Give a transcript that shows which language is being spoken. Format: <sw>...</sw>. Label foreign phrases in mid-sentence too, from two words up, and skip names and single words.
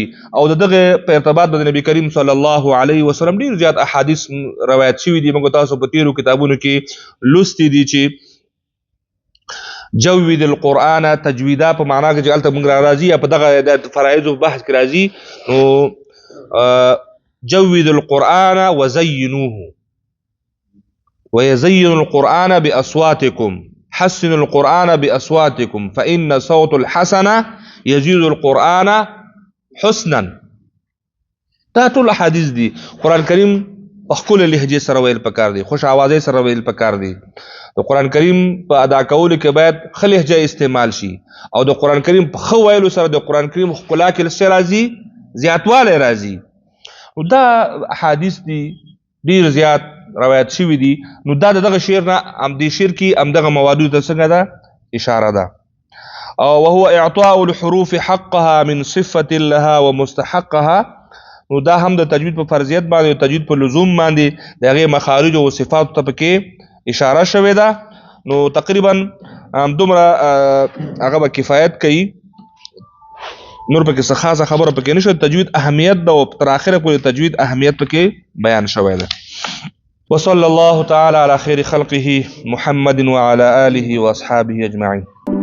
<ps>او دغه په ارتباط د نبی کریم</ps> <ar>صلی الله علیه وسلم</ar> <ps>ډیر زیات احادیث روایت شوي دي. موږ تاسو په تیرو کتابونو کې لوستي دي چې</ps> <ar>جوید القرآن تجویدا</ar> <ps>په معنا کې چې هلته موږ را راځي یا په دغه د فرایضو بحث کې راځي.</ps> <ar>نو جوید القرآن وزینوه ويزين القرآن بأصواتكم حسن القرآن بأصواتكم فإن صوت الحسن يزيد القرآن حسنا.</ar> <ps>دا ټول احادیث دي. قرآن کریم په ښکلې لهجې سره ویل پکار دي، خوش آوازۍ سره ویل پکار دي. د قرآن کریم په ادا کولو کې باید ښه لهجه استعمال شي، او د قرآن کریم په ښه ویلو سره د قرآن کریم ښکلا کې څه راځي؟ زیاتوالی راځي. نو دا احادیث دي ډیر زیات روایت شوي دي. نو دا دغه شعر نه همدې شعر کې همدغه موادو ته څنګه ده؟ اشاره ده.</ps> <ar>وهو اعطاء الحروف حقها من صفه لها ومستحقها.</ar> <ps>نو دا هم د تجوید په فرضیت باندې، تجوید په لزوم باندې د هغې مخارج او صفات ته پکې اشاره شوې ده. نو تقریبا دومره هغه به کفایت کوي، نور پکې څه خاصه خبره پکې نشته. تجوید اهمیت ده او تر اخره پورې تجوید اهمیت پکې بیان شوی ده.</ps> <ar>وصلى الله تعالى على خير خلقه محمد وعلى آله وأصحابه أجمعين.</ar>